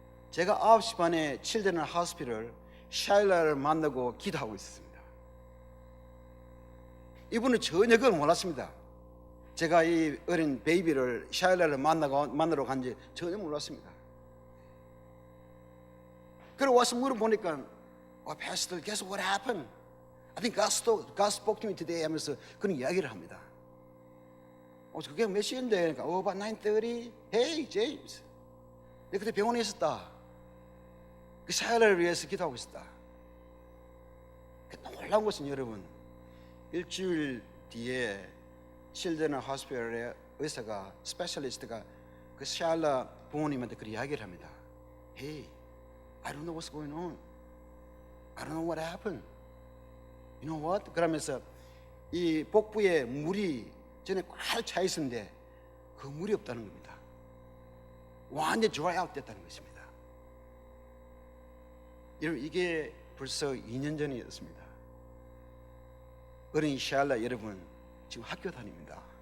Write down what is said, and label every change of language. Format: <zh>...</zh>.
<ko>제가 9시 반에 칠드런 하스피럴 샤일라를 만나고 기도하고 있었습니다. 이분은 전혀 그걸 몰랐습니다. 제가 이 어린 베이비를 샤일라를 만나러 간지 전혀 몰랐습니다. 그리고 와서 물어보니까</ko> <en>Pastor, guess what happened? I think God spoke to me today</en> <ko>하면서 그런 이야기를 합니다. 그게 몇 시인데? 그러니까</ko> <en>about 9:30. Hey, James.</en> <ko>내가 그때 병원에 있었다. 그 샤일라를 위해서 기도하고 있었다. 놀라운 것은 여러분, 일주일 뒤에 칠드런 호스피털의 의사가 스페셜리스트가 그 샤일라 부모님한테 그 이야기를 합니다.</ko> <en>Hey, I don't know what's going on. I don't know what happened. You know what?</en> <ko>그러면서 이 복부에 물이 전에 꽉 차 있었는데 그 물이 없다는 겁니다. 완전 dry out 됐다는 것입니다. 여러분, 이게 벌써 2년 전이었습니다. 어린 샤일라 여러분 지금 학교 다닙니다.</ko>